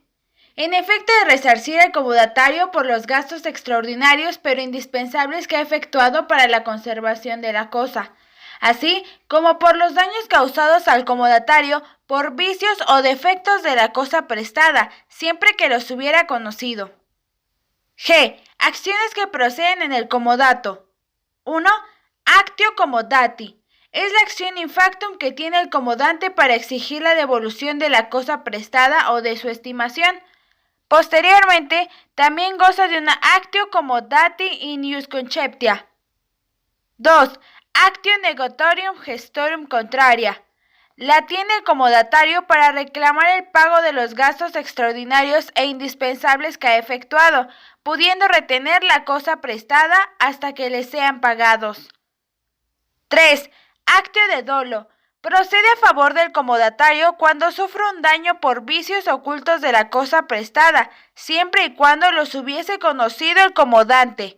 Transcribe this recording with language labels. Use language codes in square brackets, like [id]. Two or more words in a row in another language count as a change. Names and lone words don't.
[es] En efecto, de resarcir al comodatario por los gastos extraordinarios pero indispensables que ha efectuado para la conservación de la cosa, así como por los daños causados al comodatario por vicios o defectos de la cosa prestada, siempre que los hubiera conocido. G. Acciones que proceden en el comodato. [la] 1. Actio comodati. [es] Es la acción [la] in factum [es] que tiene el comodante para exigir la devolución de la cosa prestada o de su estimación. Posteriormente, también goza de una [la] actio comodati in ius conceptia. [es] 2. [la] Actio negotorium gestorum contraria. [es] La tiene el comodatario para reclamar el pago de los gastos extraordinarios e indispensables que ha efectuado, pudiendo retener la cosa prestada hasta que le sean pagados. [la] 3. Actio de dolo. [es] Procede a favor del comodatario cuando sufre un daño por vicios ocultos de la cosa prestada, siempre y cuando los hubiese conocido el comodante.